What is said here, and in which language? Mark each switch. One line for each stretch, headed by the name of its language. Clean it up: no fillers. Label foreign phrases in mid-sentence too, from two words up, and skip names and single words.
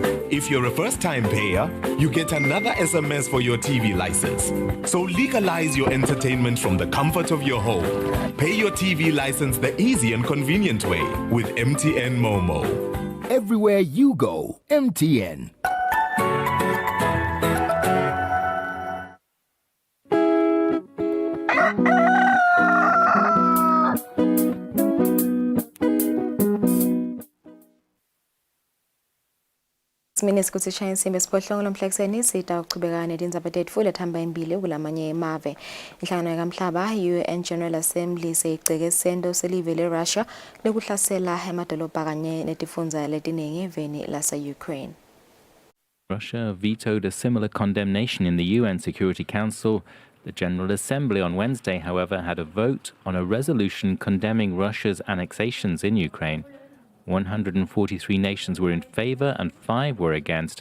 English: If you're a first-time payer, you get another SMS for your TV license. So legalize your entertainment from the comfort of your home. Pay your TV license the easy and convenient way with MTN Momo. Everywhere you go, MTN.
Swati: Simini sikuthi shaya insimbi esiphohlongo lomhlekiseni sita ukuchubeka nedindzaba tetfu lethamba imbili kulamanye emave. Inhlangano yakamhlaba UN General Assembly seyigceke sento selive leRussia lekuhlasela emadolobha kanye netifundza letiningi eveni lase-Ukraine.
English: Russia vetoed a similar condemnation in the UN Security Council. The General Assembly on Wednesday, however, had a vote on a resolution condemning Russia's annexations in Ukraine. 143 nations were in favor and 5 were against.